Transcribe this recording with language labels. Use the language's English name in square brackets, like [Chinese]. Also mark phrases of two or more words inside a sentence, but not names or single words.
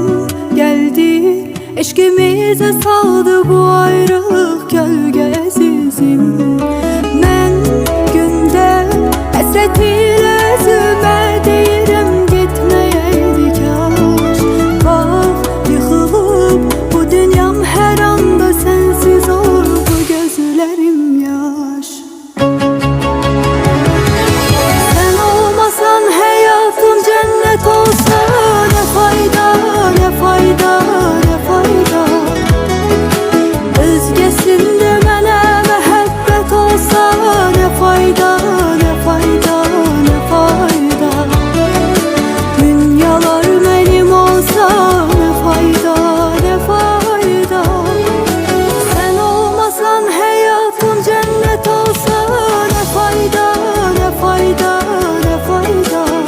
[Azerbaijani] gəldi, eşqimizə saldı bu ayrılıq kölgəsizim Mən gündə həsrət ilə özümə deyirəm getməyəydi kaş Bax, yıxılıb bu dünyam hər anda sənsiz oldu gözlərim yaş [Turkish] Cennet olsa ne fayda, ne fayda, ne fayda Özgesinde [Azerbaijani] mənə məhəbbət olsa [Turkish] ne fayda, ne fayda, ne fayda [Azerbaijani] Dünyalar mənim olsa [Turkish] ne fayda, ne fayda Sen olmasan [Azerbaijani] həyatım [Turkish] cennet olsa ne fayda, ne fayda, [Azerbaijani] ne fayda